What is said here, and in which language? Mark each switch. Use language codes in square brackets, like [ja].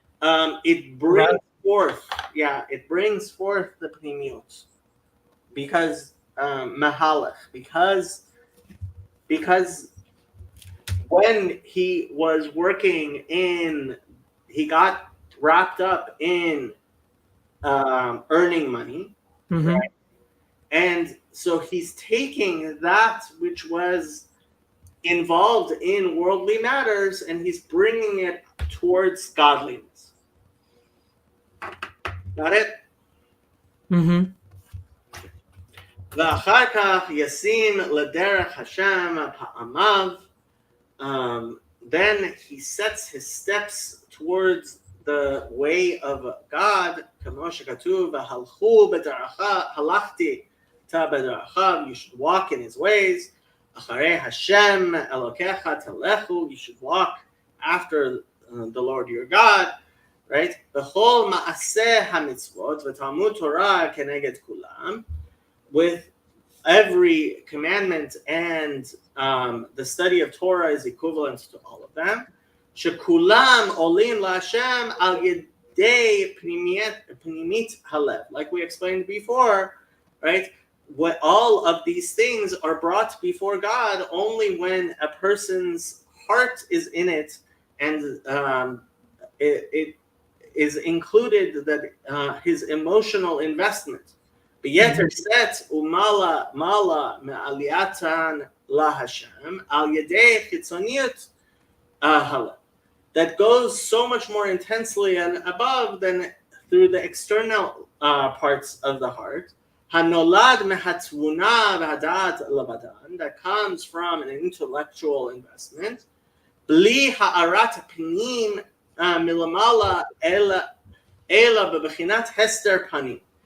[en] it brings forth, it brings forth the pnimiyut, because mahalach, because when he was working he got wrapped up in earning money, right? And so he's taking that which was involved in worldly matters and he's bringing it towards godliness. Got it? [he] ואחר כך ישים לדרך השם פעמיו. [en] Then he sets his steps towards the way of God, [he] כמו שכתוב, והלכו בדרכיו, הלכתי בדרכיו, [en] you should walk in his ways, [he] אחרי השם אלוקיך תלכו, [en] you should walk after the Lord your God, right? [he] בכל מעשה המצוות ותלמוד תורה כנגד כולם, [en] with every commandment and the study of Torah is equivalent to all of them. [he] שכולם עולים להשם על ידי פנימית הלב. [en] Like we explained before, right? What all of these things are brought before God only when a person's heart is in it, and it is included that his emotional investment. [he] ביתר שאת ומעלה מעלייתן להשם על ידי חיצוניות הלב. [en] That goes so much more intensely and above than through the external parts of the heart. [he] הנולד מהתבונה והדעת לבדן, [en] that comes from an intellectual investment. [he] בלי הארת פנים מלמעלה אלא בבחינת הסתר פנים.